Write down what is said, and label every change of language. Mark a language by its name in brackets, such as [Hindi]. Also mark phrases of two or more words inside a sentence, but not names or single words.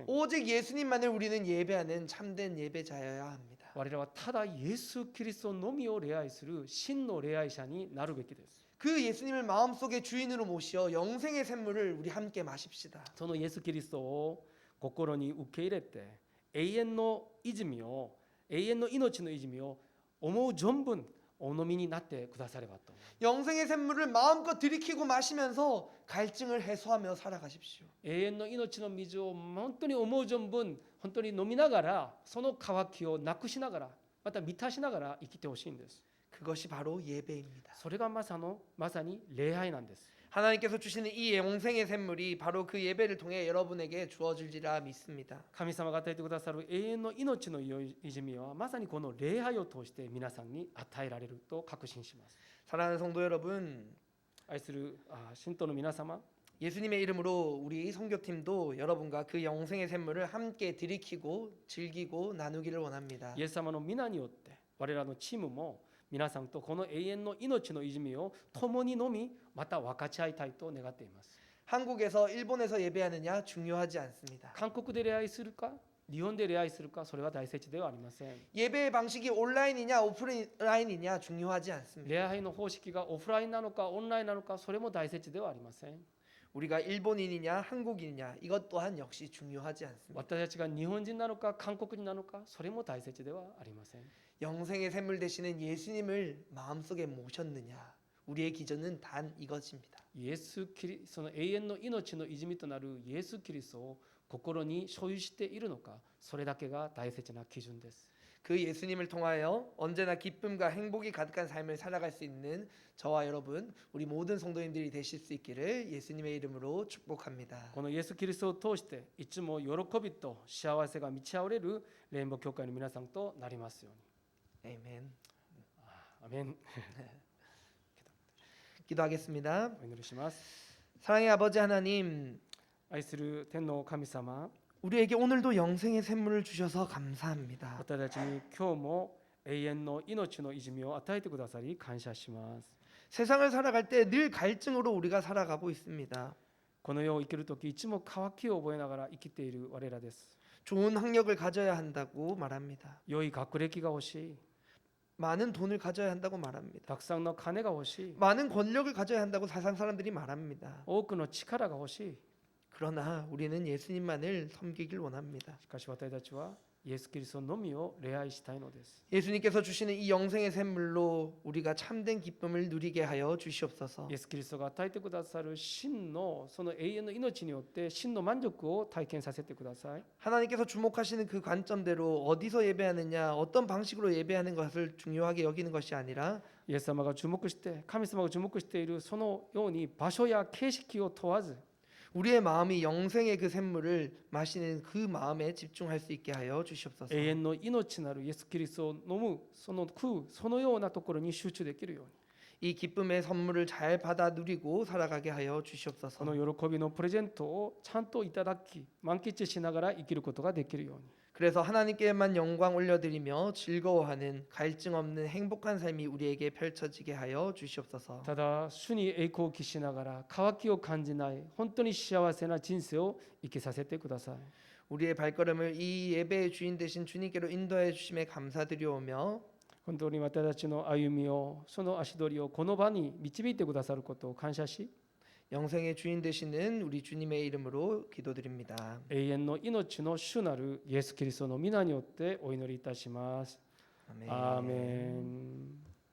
[Korean] 오직 예수님만을 우리는 예배하는 참된 예배자여야 합니다. [Japanese] 我らはただイエス・キリストのみを礼拝する真の礼拝者になるべきです。 [Korean] 그 예수님을 마음속에 주인으로 모시어 영생의 샘물을 우리 함께 마십시다. [Japanese] そのイエス・キリストを心に受け入れて永遠の泉を永遠の命の泉を思う存分お飲みになってくださればと。 [Korean] 영생의 샘물을マ음껏 들이키고 마시면서 갈증을 해소하며 살아가십시오. [Japanese] 永遠の命の水を本当に思う存分本当に飲みながらその渇きをなくしながらまた満たしながら生きてほしいんです。 [Korean] 그것이 바로 예배입니다. [Japanese] それがまさに礼拝なんです。 [Korean] 하나님께서 주시는 이 영생의 샘물이 바로 그 예배를 통해 여러분에게 주어질지라 믿습니다. [Japanese] 神様が与えてくださる永遠の命の泉はまさにこの礼拝を通して皆さんに与えられると確信します。 [Korean] 사랑하는 성도 여러분, [Japanese] 愛する信徒の皆様、 [Korean] 예수님의 이름으로 우리 선교팀도 여러분과 그 영생의 샘물을 함께 들이키고 즐기고 나누기를 원합니다. [Japanese] イエス様の皆によって我らのチームも皆さんとこの永遠の命の泉を共に飲みまた分かち合いたいと願っています。 [Korean] 한국에서 일본에서 예배하느냐 중요하지 않습니다. [Japanese] 韓国で礼拝するか日本で礼拝するかそれは大切ではありません。 [Korean] 예배의 방식이 온라인이냐 오프라인이냐 중요하지 않습니다. [Japanese] 礼拝の方式がオフラインなのかオンラインなのかそれも大切ではありません。 [Korean] 우리가 일본인이냐 한국인이냐 이것 또한 역시 중요하지 않습니다. [Japanese] 私たちが日本人なのか韓国人なのかそれも大切ではありません。 [Korean] 영생의 샘물 되시는 예수님을 마음속에 모셨느냐 우리의 기준은 단 이것입니다. [Japanese] イエスキリその永遠の命の泉となるイエス・キリストを心に所有しているのかそれだけが大切な基準です。 [Korean] 그 예수님을 통하여 언제나 기쁨과 행복이 가득한 삶을 살아갈 수 있는 저와 여러분 우리 모든 성도님들이 되실 수 있기를 예수님의 이름으로 축복합니다. [Japanese] このイエス・キリストを通していつも喜びと幸せが満ち溢れるレインボー教会の皆さんとなりますように。 [Korean] 아멘. [Japanese] アメン。 [Korean] 기도하겠습니다. [Japanese] お祈りします。 [Korean] 사랑의 아버지 하나님, [Japanese] 愛する天の神様、 [Korean] 우리에게 오늘도 영생의 샘물을 주셔서 감사합니다. [Japanese] 私たちに今日も永遠の命の泉を与えてくださり感謝します。 [Korean] 세상을 살아갈 때 늘 갈증으로 우리가 살아가고 있습니다. [Japanese] この世を生きるときいつも渇きを覚えながら生きている我らです。 [Korean] 좋은 학력을 가져야 한다고 말합니다. [Japanese] 良い学歴が欲しい。 [Korean] 많은 돈을 가져야 한다고 말합니다. [Japanese] たくさんの金が欲しい。 [Korean] 많은 권력을 가져야 한다고 세상 사람들이 말합니다. [Japanese] 多くの力が欲しい。 [Korean] 그러나 우리는 예수님만을 섬기길 원합니다. [Japanese] しかし私たちはイエス・キリストのみを礼拝したいのです。 [Korean] 예수님께서 주시는 이 영생의 샘물로 우리가 참된 기쁨을 누리게 하여 주시옵소서. [Japanese] イエス・キリストが与えてくださる真のその永遠の命によって真の満足を体験させてください。 [Korean] 하나님께서 주목하시는 그 관점대로 어디서 예배하느냐 어떤 방식으로 예배하는 것을 중요하게 여기는 것이 아니라 [Japanese] イエス様が注目して神様が注目しているそのように場所や形式を問わず [Korean] 우리의 마음이 영생의 그 샘물을 마시는 그 마음에 집중할 수 있게 하여 주시옵소서. [Japanese] 永遠の命なるイエス・キリストを飲むそのそのようなところに集中できるように [Korean] 이 기쁨의 선물을 잘 받아 누리고 살아가게 하여 주시옵소서. [Japanese] この喜びのプレゼントをちゃんといただき満喫しながら生きることができるように [Korean] 그래서 하나님께만 영광 올려드리며 즐거워하는 갈증 없는 행복한 삶이 우리에게 펼쳐지게 하여 주시옵소서. [Japanese] ただ主に栄光を期しながら渇きを感じない本当に幸せな人生を生きさせてください。 [Korean] 우리의 발걸음을 이 예배의 주인 되신 주님께로 인도해 주심에 감사드리오며 [Japanese] 本当に私たちの歩みをその足取りをこの場に導いてくださることを感謝し [Korean] 영생의 주인 되시는 우리 주님의 이름으로 기도드립니다. [Japanese] 永遠の命の主なるイエス・キリストの皆によってお祈りいたします。 [Korean] 아멘. [Japanese] アーメン。